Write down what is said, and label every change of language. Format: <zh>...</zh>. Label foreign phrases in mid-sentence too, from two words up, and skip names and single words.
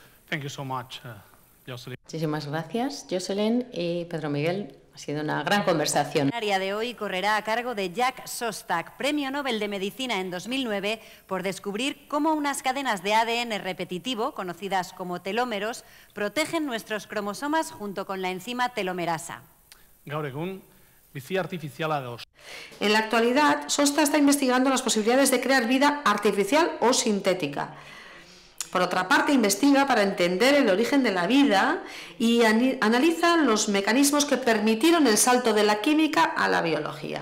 <en>Thank you so much, Jocelyn.</en> <es>Muchísimas gracias, Jocelyn y Pedro Miguel. Ha sido una gran conversación. La área de hoy correrá a cargo de Jack Szostak, Premio Nobel de Medicina en 2009, por descubrir cómo unas cadenas de ADN repetitivo, conocidas como telómeros, protegen nuestros cromosomas junto con la enzima telomerasa.</es> <eu>Gaur egun, bizi artifiziala da.</eu> <es>En la actualidad, Szostak está investigando las posibilidades de crear vida artificial o sintética. Por otra parte, investiga para entender el origen de la vida y analiza los mecanismos que permitieron el salto de la química a la biología.</es>